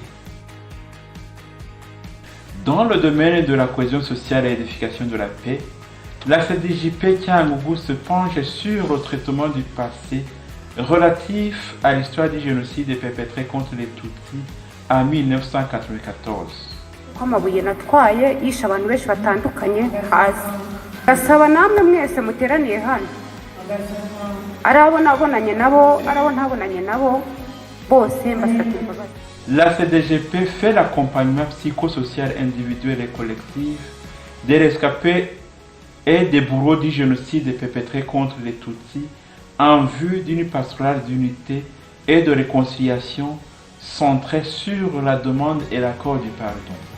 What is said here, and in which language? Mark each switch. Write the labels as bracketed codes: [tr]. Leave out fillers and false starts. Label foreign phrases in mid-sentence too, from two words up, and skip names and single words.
[fr] Dans le domaine de la cohésion sociale et l'édification de la paix, la CDJP Cyangugu se penche sur le traitement du passé relatif à l'histoire du génocide perpétré contre les Tutsis en 1994. [rw] amabuye natwaye yishe abantu benshi batandukanye hasi gasaba namwe mwese muteraniye hano arabo nabonanye nabo arabo ntabonanye nabo bose mbasabye imbabazi. [fr] La CDJP fait l'accompagnement psychosocial individuel et collectif des rescapés et des bourreaux du génocide perpétré contre les Tutsis en vue d'une pastorale d'unité et de réconciliation centrée sur la demande et l'accord du pardon.